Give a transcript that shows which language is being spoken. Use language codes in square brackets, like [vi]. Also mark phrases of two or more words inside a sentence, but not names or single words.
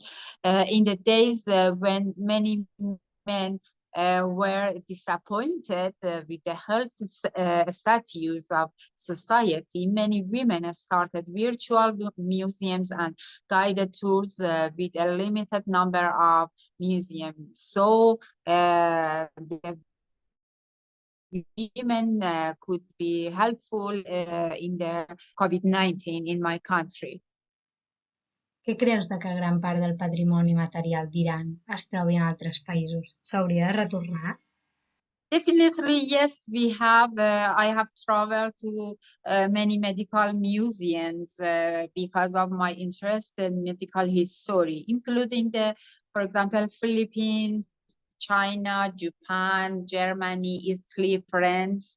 [en] In the days when many men were disappointed with the health status of society, many women started virtual museums and guided tours with a limited number of museums. So the women could be helpful in the COVID-19 in my country. [ca] Què creus que gran part del patrimoni material d'Iran es trobi en altres països? S'hauria de retornar? [en] Definitely, yes, we have. I have traveled to many medical museums because of my interest in medical history, including for example, Philippines, China, Japan, Germany, Italy, France.